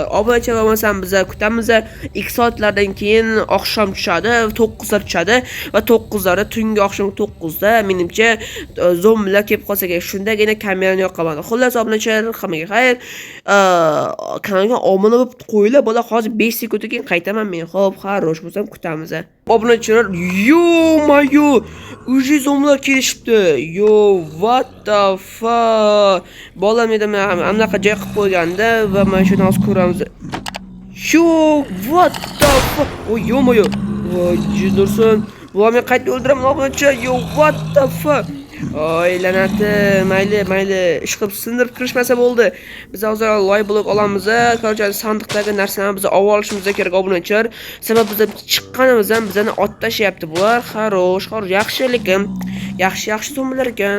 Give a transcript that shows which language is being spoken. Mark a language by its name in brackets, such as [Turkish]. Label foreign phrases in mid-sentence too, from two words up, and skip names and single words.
[Uzbek] Obunachilar bo'lmasam biz kutamiz. 2 soatlardan keyin oqshom tushadi, 9 tushadi va 9 tungi oqshom 9da menimcha zombilar kelib qolsa kerak. Shundagina kamerani yoqaman. Xullas obunachilar, hammaga xayr. Kanalga obuna bo'lib qo'yinglar. Bola hozir 5 sekunddan keyin qaytaman men. Xo'p, xarosh bo'lsam kutamiz. Obunachilar, [Russian] ё-моё, [Uzbek] уже zombilar kelishibdi. [English] Yo, what the fuck? [Uzbek] Bolam edi anaqa joy qilib qo'yganda va mana shuni hozir ko'ramiz. [English] Yo, what the fuck? [Russian] Ой, ё-моё. [Uzbek] Voy, jinursin. Bolamni qaytib o'ldiraman obunachilar. [English] Yo, what the fuck? [Uzbek] Oy, lanati, mayli, ish qilib sindirib kirishmasa bo'ldi. Biz hozir loy blok olamiz. Korcha sandiqdagi narsalarni biz olib olishimiz kerak obunachilar. Sababi biz chiqqanimizdan bizani ot tashyapti bular. Xarosh, yaxshi lekin yaxshi zombilar ekan.